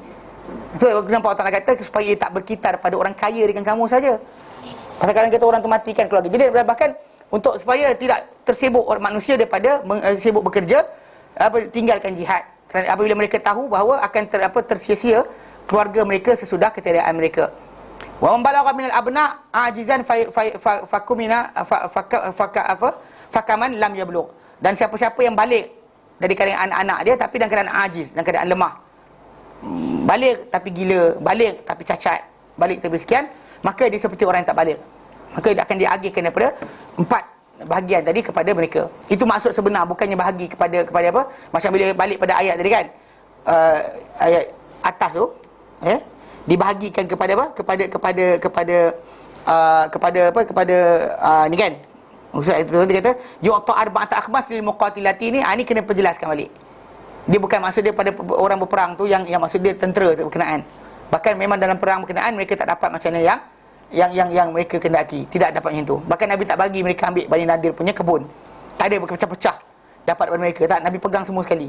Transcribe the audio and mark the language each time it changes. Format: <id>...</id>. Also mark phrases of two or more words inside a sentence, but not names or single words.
<ms>So kenapa Allah Ta'ala kata supaya tak berkitar pada orang kaya dengan kamu saja. Pasal kadang kita orang tu matikan keluarga. Jadi bahkan untuk supaya tidak tersibuk orang manusia daripada sibuk bekerja, tinggalkan jihad. Kerana apabila mereka tahu bahawa akan tersia-sia keluarga mereka sesudah ketiadaan mereka.</ms> <ar>و من بلغ من الأبناء عاجزا فكمن فكمن لم يبلغ.</ar> <ms>Dan siapa-siapa yang balik dari kalangan anak-anak dia tapi dalam keadaan ajiz, dalam keadaan lemah, balik tapi gila, balik tapi cacat, balik tapi sekian, maka dia seperti orang yang tak balik. Maka dia akan diagihkan daripada 4 bahagian tadi kepada mereka. Itu maksud sebenar, bukannya bahagi kepada apa? Macam bila balik pada ayat tadi kan, ayat atas tu, dibahagikan kepada apa? Kepada ni kan. Ustaz itu dia kata</ms> <ar>يعطى أربعة أخماس للمقاتلة</ar> <ms>ni, ni kena perjelaskan balik. Dia bukan maksud dia pada orang berperang tu yang maksud dia tentera berkenaan. Bahkan memang dalam perang berkenaan mereka tak dapat macam mana yang mereka kendaki, tidak dapat macam tu. Bahkan Nabi tak bagi mereka ambil Bani Nadir punya kebun. Tak ada berpecah-pecah dapat daripada mereka, tak. Nabi pegang semua sekali.</ms>